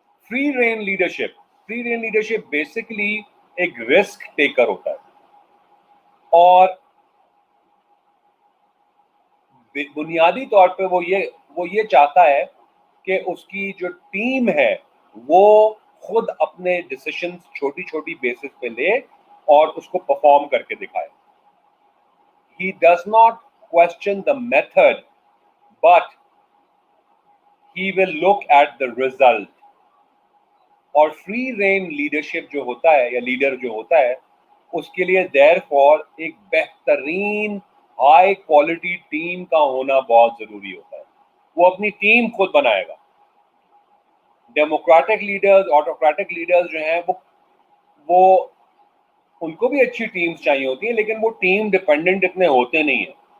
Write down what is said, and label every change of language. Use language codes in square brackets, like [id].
[ur] Free rein leadership basically ایک risk taker ہوتا ہے اور بنیادی طور پہ وہ یہ چاہتا ہے کہ اس کی جو ٹیم ہے وہ خود اپنے ڈیسیشنز چھوٹی چھوٹی بیسس پہ لے اور اس کو پرفارم کر کے دکھائے. [en] He does not question the method, but he will look at the result. [ur] اور فری رین لیڈرشپ جو ہوتا ہے یا لیڈر جو ہوتا ہے اس کے لیے دیر فور ایک بہترین ہائی کوالٹی ٹیم کا ہونا بہت ضروری ہوتا ہے. وہ اپنی ٹیم خود بنائے گا. ڈیموکریٹک لیڈرز, آٹوکریٹک لیڈرز جو ہیں وہ ان کو بھی اچھی ٹیمز چاہیے ہوتی ہیں لیکن وہ ٹیم ڈیپینڈنٹ اتنے ہوتے نہیں ہیں.